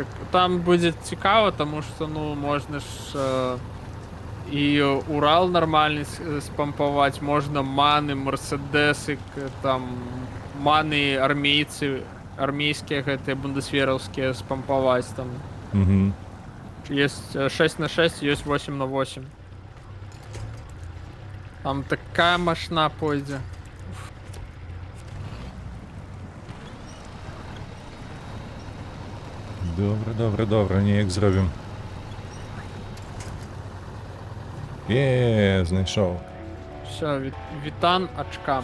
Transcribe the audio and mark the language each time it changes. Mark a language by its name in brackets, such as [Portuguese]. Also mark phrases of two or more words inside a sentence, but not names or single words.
[Belarusian] Там будзе цікава, таму што, ну, можна ж і Урал нормальны спампаваць, можна маны, мерседесы, там маны армейцы, армейскія гэтыя бундесвераўскія спампаваць там. Угу. [Russian] Есть 6 на 6, есть 8 на 8. Там такая машина пойдзе. [Belarusian] Добра, неяк зробім. Знайшов. [Russian] Все, Вітан Ачка.